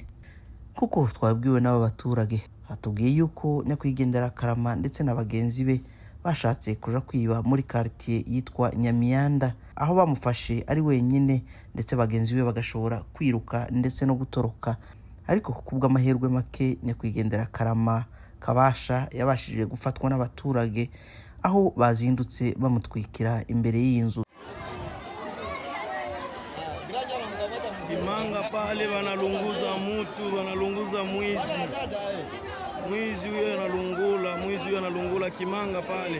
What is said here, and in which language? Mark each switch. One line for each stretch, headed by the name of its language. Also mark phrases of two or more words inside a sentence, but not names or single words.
Kinyarwanda: Kuko twabwiwe n'aba baturage hatubwiye yuko nyakwigendera Karama ndetse na bagenzi be bashatse kuja kwiba muri quartier yitwa Nyamiyanda aho bamufashe ari wenyine ndetse bagenzi be bagashobora kwiruka ndetse no gutoroka, ariko kubw'amahirwe make nyakwigendera Karama Kabasha yabashije gufatwa n'abaturage aho bazindutse bamutwikira imbere y'inzu.
Swahili: Kimanga pale wanalunguza mtu, wanalunguza mwizi. Mwizi huyo analungula Kimanga pale.